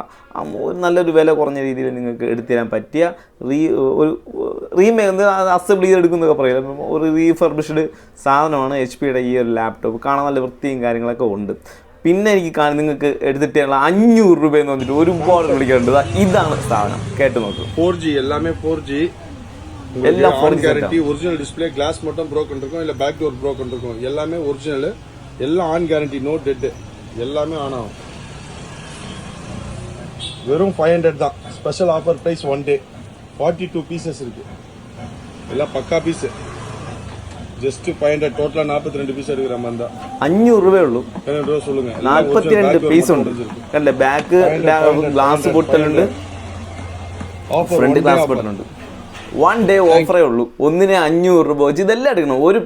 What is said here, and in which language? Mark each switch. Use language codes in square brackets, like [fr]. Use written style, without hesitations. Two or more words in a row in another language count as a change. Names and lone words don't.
[ml] നല്ലൊരു വില കുറഞ്ഞ രീതിയിൽ നിങ്ങൾക്ക് എടുത്തു തരാൻ പറ്റിയ അസംബ്ലി ചെയ്തെടുക്കുന്നതൊക്കെ പറയില്ല, ഒരു റീഫർബിഷ്ഡ് സാധനമാണ് HP-യുടെ ഈ ഒരു ലാപ്ടോപ്പ്. കാണാൻ നല്ല വൃത്തിയും കാര്യങ്ങളൊക്കെ ഉണ്ട്. പിന്നെ എനിക്ക് നിങ്ങൾക്ക് എടുത്തിട്ടുള്ള 500 രൂപയെന്ന് വന്നിട്ട് ഒരുപാട് വിളിക്കാറുണ്ട്. ഇതാണ് സാധനം, കേട്ട് നോക്കൂ. [ta] 4G எல்லாமே 4G, எல்லாம் 4G கேரண்டி. [en] original display, [ta] கிளாஸ் மட்டும் broken இருக்கும், இல்ல [en] back door [ta] broken இருக்கும். எல்லாமே ஒரிஜினல், எல்லாம் [en] on guarantee, no dead, [ta] எல்லாமே ஆன் ஆகும். வெறும் 500 தான். [en] special offer price 1 day. [ta] 42 பீசஸ் இருக்கு, எல்லாம் பக்கா பீஸ். [ml] ജസ്റ്റ് 500, ടോട്ടൽ 42 പീസ് എടുക്കുന്ന 500 രൂപയേ ഉള്ളൂ. [ta] சொல்லுங்க. [ml] 42 പീസ് ഉണ്ട്. കണ്ടല്ലേ, [en] back glass [ml] പൊട്ടലുണ്ട്, [en] front glass [ml] പൊട്ടലുണ്ട്. 1 ഡേ ഓഫറേ ഉള്ളൂ. ഒന്നിന് 500 രൂപ വെച്ച് ഇതെല്ലാം എടുക്കണം.